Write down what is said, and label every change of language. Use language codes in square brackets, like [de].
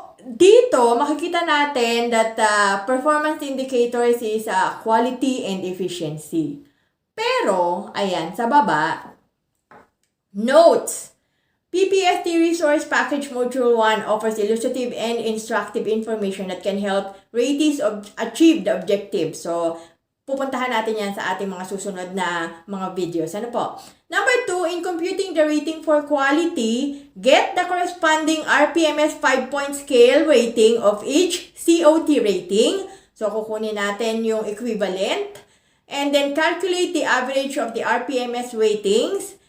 [tl] dito, makikita natin [en] that performance indicators is quality and efficiency. [tl] Pero, ayan, sa baba, notes. [en] PPST Resource Package Module 1 offers illustrative and instructive information that can help ratees achieve the objective. [tl] So, pupuntahan natin yan sa ating mga susunod na mga videos. Ano po? [en] Number 2, in computing the rating for quality, get the corresponding RPMS 5-point scale rating of each COT rating. So, [tl] kukunin natin yung equivalent. [en] And then, calculate the average of the RPMS ratings.